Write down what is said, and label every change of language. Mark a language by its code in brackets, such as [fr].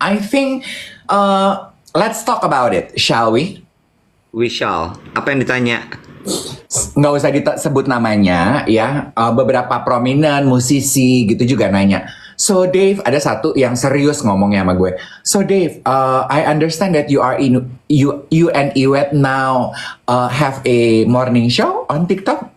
[en] I think let's talk about it, shall we? We shall. [id] Apa yang ditanya? Nggak usah disebut namanya ya. Beberapa prominent musisi gitu juga nanya. So Dave, ada satu yang serius ngomongnya sama gue. [en] So Dave, I understand that you and Iwet now have a morning show on TikTok.